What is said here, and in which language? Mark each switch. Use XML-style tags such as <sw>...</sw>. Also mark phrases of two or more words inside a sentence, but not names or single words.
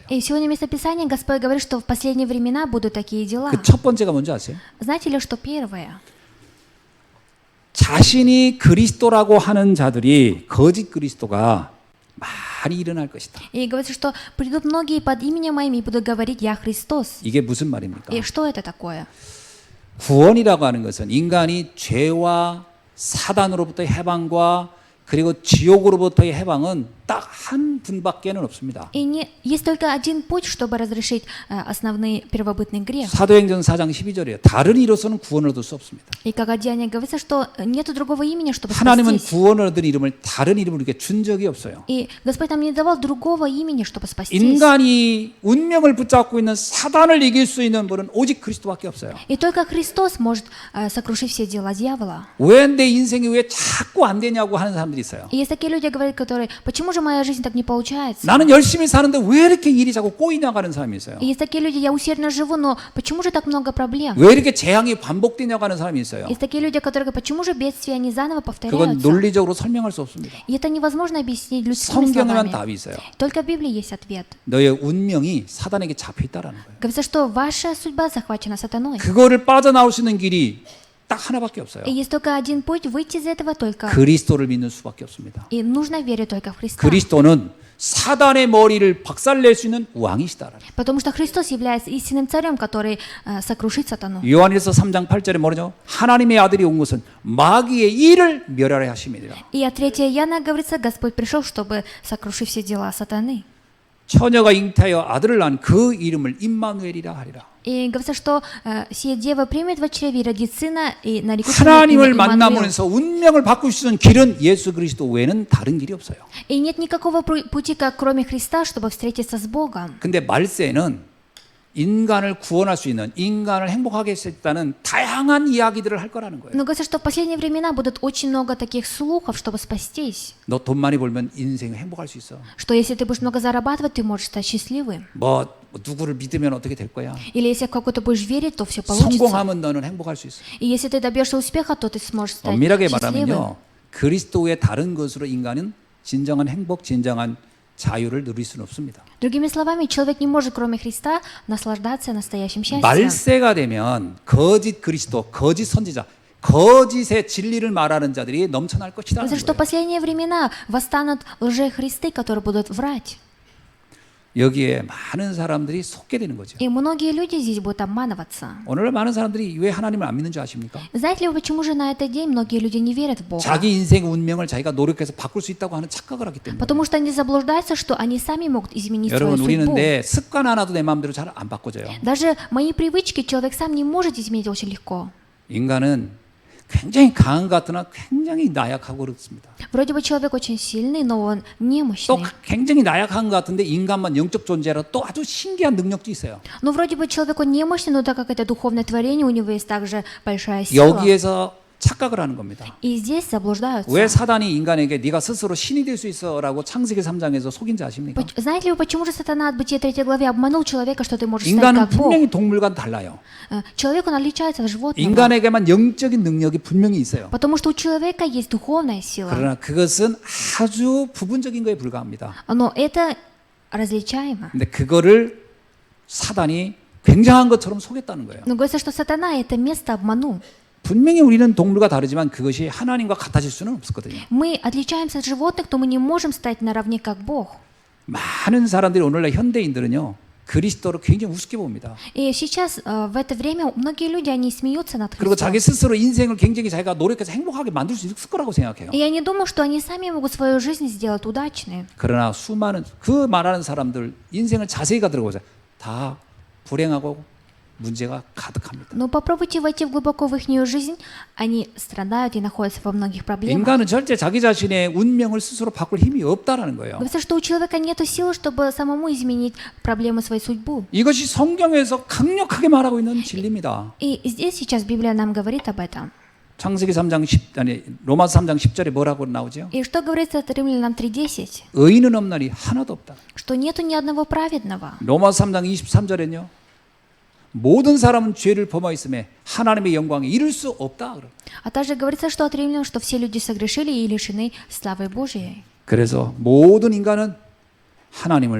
<ru>И сегодня в местописании Господь говорит, что в последние времена будут такие дела.</ru> <ko>그 첫 번째가 뭔지 아세요?</ko> <ru>Знаете ли, что первое?</ru> <ko>자신이 그리스도라고 하는 자들이 거짓 그리스도가 많이 일어날 것이다.</ko> <ru>И говорится, что придут многие под именем моим и будут говорить «Я Христос».</ru> <ko>이게 무슨 말입니까?</ko> <ru>И что это такое?</ru> <ko>구원이라고 하는 것은 인간이 죄와 사단으로부터의 해방과 그리고 지옥으로부터의 해방은 딱 한 분밖에는 없습니다.</ko> <ru>И есть только один путь, чтобы разрешить основные первобытный грех.</ru> <ko>사도행전 4장 12절이에요. 다른 이로서는 구원을 얻을 수 없습니다.</ko> <ru>И как о Деянии говорится, что нету другого имени, чтобы</ru> <ko>하나님은</ko> <ru>спастись.</ru> <ko>구원을 얻은 이름을 다른 이름으로 이렇게 준 적이 없어요.</ko> <ru>И Господь нам не давал другого имени, чтобы спастись.</ru> <ko>인간이 운명을 붙잡고 있는 사단을 이길 수 있는 분은 오직 그리스도밖에 없어요.</ko> <ru>И только Христос может сокрушить все дела дьявола.</ru> <ko>왜 내 인생이 왜 자꾸 안 되냐고 하는 사람들이 있어요.</ko> <ru>И есть такие люди, говорят, которые, почему же моя жизнь так не получается?</ru> <ko>나는 열심히 사는데 왜 이렇게 일이 자꾸 꼬이냐고 하는 사람이 있어요.</ko> <ru>И есть такие люди, я усердно живу, но почему же так много проблем?</ru> <ko>왜 이렇게 재앙이 반복되냐고 하는 사람이 있어요.</ko> <ru>Есть такие люди, которые говорят, почему же бедствия, они заново</ru> <ko>그건</ko> <ru>повторяются?</ru> <ko>논리적으로 설명할 수 없습니다.</ko> <ru>И это невозможно объяснить людскими</ru> <ko>성경에만</ko> <ru>словами.</ru> <ko>답이 있어요.</ko> <ru>Только в Библии есть ответ.</ru> <ko>너의 운명이 사단에게 잡혀 있다라는 거예요.</ko> <ru>Говорится, что ваша судьба захвачена сатаной.</ru> <ko>그거를 빠져나올 수 있는 길이 딱 하나밖에 없어요.</ko> <ru>И есть только один путь выйти из этого только.</ru> <ko>그리스도를 믿는 수밖에 없습니다.</ko> <ru>И нужно верить только в Христа.</ru> <ko>그리스도는 사단의 머리를 박살낼 수 있는 왕이시다라는 거예요.</ko> <ru>Потому что Христос является истинным царем, который сокрушит сатану.</ru> <ko>요한일서 3장 8절에 뭐죠? 하나님의 아들이 온 것은 마귀의 일을 멸하려 하심이니라.</ko> <ru>И от 3 Иоанна говорится, Господь пришел, чтобы сокрушить все дела сатаны.</ru> <ko>처녀가 잉태하여 아들을 낳은 그 이름을 임마누엘이라 하리라.</ko> <ru>И говорится, что сия дева примет в чреве и родит сына, и нарекут ему</ru> <ko>하나님을</ko> <ru>имя Иммануил.</ru> <ko>만나면서 운명을 바꿀 수 있는 길은 예수 그리스도 외에는 다른 길이 없어요.</ko> <ru>И нет никакого пути, как кроме Христа, чтобы встретиться с Богом.</ru> <ko>근데 말세는 인간을 구원할 수 있는, 인간을 행복하게 할 수 있다는 다양한 이야기들을 할 거라는 거예요.</ko> <ru>Но говорится, что в последние времена будут очень много таких слухов, чтобы спастись.</ru> <ko>너 돈 많이 벌면 인생 행복할 수 있어.</ko> <ru>Что если ты будешь много зарабатывать, ты можешь стать счастливым.</ru> <ko>뭐 누구를 믿으면 어떻게 될 거야.</ko> <ru>Или если в какой-то будешь верить, то все получится.</ru> <ko>성공하면 너는 행복할 수 있어.</ko> <ru>И если ты добьешься успеха, то ты сможешь стать</ru> <ko>엄밀하게</ko> <ru>счастливым.</ru> <ko>말하면요, 그리스도의 다른 것으로 인간은 진정한 행복, 진정한 자유를 누릴 수는 없습니다.</ko> <ru>Другими словами, человек не может, кроме Христа, наслаждаться настоящим счастьем.</ru> <ko>말세가 되면 거짓 그리스도, 거짓 선지자, 거짓의 진리를 말하는 자들이 넘쳐날 것이다.</ko> <ru>Потому что в последние времена восстанут лжехристы, которые будут врать.</ru> <ko>여기에 많은 사람들이 속게 되는 거죠.</ko> <ru>И многие люди здесь будут обманываться.</ru> <ko>오늘 많은 사람들이 왜 하나님을 안 믿는 줄 아십니까?</ko> <ru>Знаете ли вы, почему же на этот день многие люди не верят в Бога?</ru> <ko>자기 인생 운명을 자기가 노력해서 바꿀 수 있다고 하는 착각을 하기 때문에.</ko> <ru>Потому что они заблуждаются, что они сами могут изменить свою</ru> <ko>여러분, 우리는</ko> <ru>судьбу.</ru> <ko>내 습관 하나도 내 마음대로 잘 안 바꿔져요.</ko> <ru>Даже мои привычки человек сам не может изменить очень легко.</ru> <ko>인간은 굉장히 강한 것 같으나 굉장히 나약하고 그렇습니다.</ko> <ru>Вроде бы человек очень сильный, но он</ru> <ko>또</ko> <ru>немощный.</ru> <ko>굉장히 나약한 것 같은데 인간만 영적 존재라 또 아주 신기한 능력도 있어요.</ko> <ru>Но вроде бы человек он немощный, но так как это духовное творение, у него есть также большая сила.</ru> <ko>여기에서 착각을 하는 겁니다.</ko> <ru>И здесь заблуждаются.</ru> <ko>왜 사단이 인간에게 네가 스스로 신이 될 수 있어라고 창세기 3장에서 속인지 아십니까?</ko> <ru>Знаете ли вы, почему же сатана от Бытия 3 главе обманул человека, что ты можешь стать</ru> <ko>인간은</ko> <ru>как Бог?</ru> <ko>분명히 동물과는 달라요.</ko> <ru>Человек, он отличается от животного.</ru> <ko>인간에게만 영적인 능력이 분명히 있어요.</ko> <ru>Потому что у человека есть духовная сила.</ru> <ko>그러나 그것은 아주 부분적인 거에 불과합니다.</ko> <ru>Но это различаемо.</ru> <ko>근데 그거를 사단이 굉장한 것처럼 속였다는 거예요.</ko> <ru>Но говорится, что сатана это место обманул.</ru> <ko>분명히 우리는 동물과 다르지만 그것이 하나님과 같아질 수는 없었거든요.</ko> <ru>Мы отличаемся от животных, но мы не можем стать наравне как Бог.</ru> <ko>많은 사람들이 오늘날 현대인들은요, 그리스도를 굉장히 우습게 봅니다.</ko> <ru>И сейчас, в это время, многие люди, они смеются над</ru> <ko>그리고</ko> <ru>Христом.</ru> <ko>자기 스스로 인생을 굉장히 자기가 노력해서 행복하게 만들 수 있을 거라고 생각해요.</ko> <ru>И они думают, что они сами могут свою жизнь сделать удачной.</ru> <ko>그러나 수많은 그 말하는 사람들 인생을 자세히 들어보세요. 다 불행하고 문제가 가득합니다.</ko> <ru>Но попробуйте войти глубоко в их жизнь, они страдают и находятся во многих проблемах.</ru> <ko>인간은 절대 자기 자신의 운명을 스스로 바꿀 힘이 없다라는 거예요.</ko> <ru>Говорится, что у человека нет силы, чтобы самому изменить проблемы своей судьбы.</ru> <ko>이것이 성경에서 강력하게 말하고 있는 진리입니다.</ko> <ru>И здесь сейчас Библия нам говорит об этом.</ru> <ko>창세기 3장 10 아니 로마서 3장 10절에 뭐라고 나오죠?</ko> <ru>И что говорится от Римлянам 3:10?</ru> <ko>의인은 없나니 하나도 없다.</ko> <ru>Что нету ни одного праведного.</ru> <ko>로마서 3장 23절에는요. 모든 사람은 죄를 범하였음에 하나님의 영광에 이를 수 없다.</ko> <ru>А также говорится, что от римлян, что все люди согрешили и лишены славы Божией.</ru> <ko>그래서 모든 인간은 하나님을 만나야 되는 겁니다.</ko>